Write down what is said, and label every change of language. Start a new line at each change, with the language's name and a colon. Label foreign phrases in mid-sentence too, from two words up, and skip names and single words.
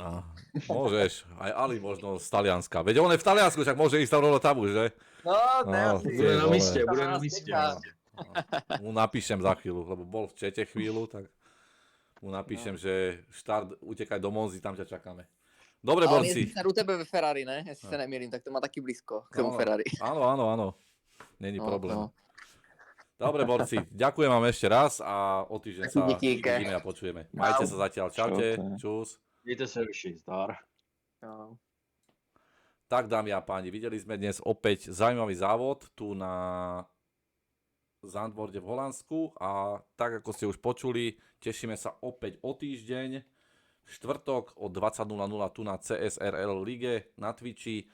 Slovak: Môžeš, aj Ali možno z Talianska. Veď on je v Taliansku, však môže ísť tam rovno tam už, že?
Czech: No, ne, Bude na místě, bude na místě.
Slovak: Mu napíšem za chvíľu, lebo bol v čete chvíľu, tak mu napíšem, že štart, utekaj do Monzy, tam ťa čakáme. Dobre, ale on borci.
Czech: jezdí u tebe ve Ferrari, ne? Jestli se nemýlím, tak to má taky blízko k tomu Ferrari. Áno. Není problém.
Slovak: Dobre, borci, ďakujem vám ešte raz a o týždeň sa vidíme a počujeme. Majte sa zatiaľ, čaute, čus.
Czech: Mějte se vyšší, zdar. No.
Slovak: Tak, dámy a páni, videli sme dnes opäť zaujímavý závod tu na Zandvoorde v Holandsku a tak, ako ste už počuli, tešíme sa opäť o týždeň, v štvrtok o 20:00 tu na CSRL lige na Twitchi.